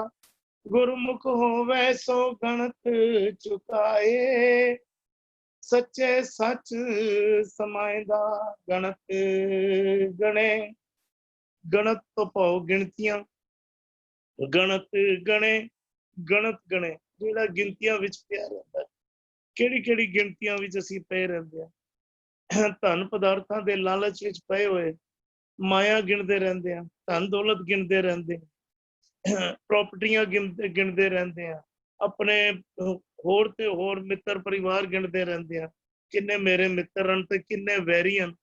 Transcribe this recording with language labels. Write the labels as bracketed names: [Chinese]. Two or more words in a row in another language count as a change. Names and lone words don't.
[Punjabi] ਗੁਰਮੁਖ ਹੋਵੈ ਸੋ ਗਣਤ ਚੁਕਾਏ, ਸੱਚੇ ਸਚ ਸਮਾਇੰਦਾ। ਗਣਤ ਗਣੇ, ਗਣਤ ਤੋ ਭਾਵ ਗਿਣਤੀਆਂ, ਗਣਤ ਗਣੇ ਗਣਤ ਗਣੇ ਜਿਹੜਾ ਗਿਣਤੀਆਂ ਵਿੱਚ ਪਿਆ ਰਹਿੰਦਾ। ਕਿਹੜੀ ਕਿਹੜੀ ਗਿਣਤੀਆਂ ਵਿੱਚ ਅਸੀਂ ਪਏ ਰਹਿੰਦੇ ਆ। ਧਨ ਪਦਾਰਥਾਂ ਦੇ ਲਾਲਚ ਵਿੱਚ ਪਏ ਹੋਏ ਮਾਇਆ ਗਿਣਦੇ ਰਹਿੰਦੇ ਆ, ਧਨ ਦੌਲਤ ਗਿਣਦੇ ਰਹਿੰਦੇ ਆ, ਪ੍ਰਾਪਰਟੀਆਂ ਗਿਣਦੇ ਰਹਿੰਦੇ ਆ, ਆਪਣੇ ਹੋਰ ਤੇ ਹੋਰ ਮਿੱਤਰ ਪਰਿਵਾਰ ਗਿਣਦੇ ਰਹਿੰਦੇ ਆ, ਕਿੰਨੇ ਮੇਰੇ ਮਿੱਤਰ ਹਨ ਤੇ ਕਿੰਨੇ ਵੈਰੀ ਹਨ।